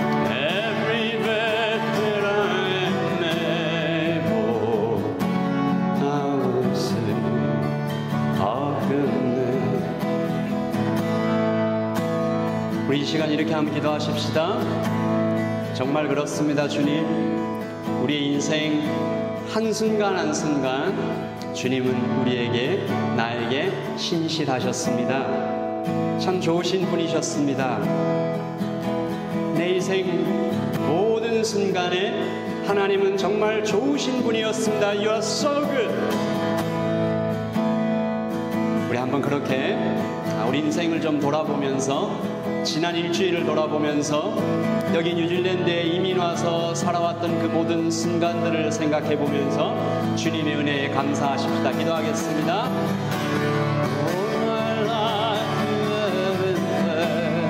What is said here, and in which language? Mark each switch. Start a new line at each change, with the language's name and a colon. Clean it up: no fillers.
English: Every breath that I am able, I will sing of goodness.
Korean: 우리 이 시간 이렇게 한번 기도하십시다. 정말 그렇습니다, 주님. 우리의 인생 한순간 한순간 주님은 우리에게, 나에게 신실하셨습니다. 참 좋으신 분이셨습니다. 내 인생 모든 순간에 하나님은 정말 좋으신 분이었습니다.
English: You are so good.
Korean: 우리 한번 그렇게 우리 인생을 좀 돌아보면서, 지난 일주일을 돌아보면서, 여기 뉴질랜드에 이민 와서 살아왔던 그 모든 순간들을 생각해 보면서 주님의 은혜에 감사하십시다. 기도하겠습니다.
English: All my life you have been faithful.